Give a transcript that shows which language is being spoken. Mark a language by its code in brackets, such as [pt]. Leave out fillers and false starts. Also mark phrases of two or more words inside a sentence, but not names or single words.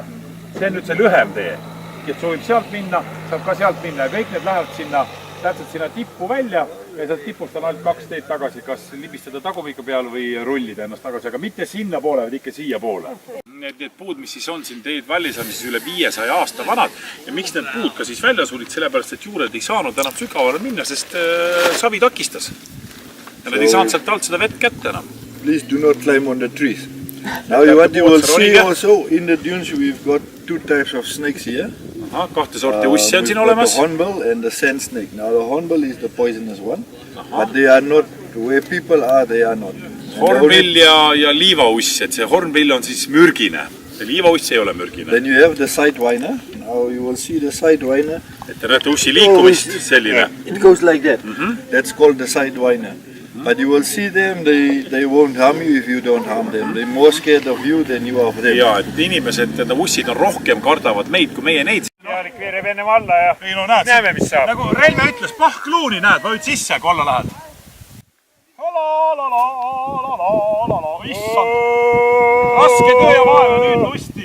[et] See on nüüd see lühem tee. Et soovib sealt minna, saab ka sealt minna ja kõik need lähevad sinna, täpselt sinna tippu välja ja sealt tipust on ainult 2 teed tagasi, kas libistada tagumiku peal või rullida ennast tagasi, aga mitte sinna poole, vaid ikka siia poole. Need puud, mis siis on siin teed välis, on siis üle 500 aasta vanad ja miks need puud ka siis välja sulid, sellepärast, et juured ei saanud enam sügavale minna, sest savi takistas. Ja need ei saanud sealt alt seda vett kätte enam. [en] Please do not climb on the trees. Now what you will see also in the dunes, we've got 2 types of snakes here. [et] Aha, 2 sorti ussi on siin olemas. [en] The hornbill and the sand snake. Now the hornbill is the poisonous one, but they are not, where people are, they are not. [et] Hornbill ja liivauss, et see hornbill on siis mürgine. See liivauss ei ole mürgine. [en] Then you have the sidewiner. Now you will see the sidewiner. [et] Et te näete ussi liikumist selline. [en] It goes like that. That's called the sidewiner. But you will see them, they won't harm you if you don't harm them. They're more scared of you than you are of them. [et] Ja, et inimesed, ussid on rohkem kardavad meid, kui meie neid. Jaarik veereb ennem alla ja... Ei no näed, näeme, mis saab. Nagu Relme ütles, pahkluuni näed, võid sisse, kui alla lähed. Issand, raske töö ja vaeva nüüd lustid.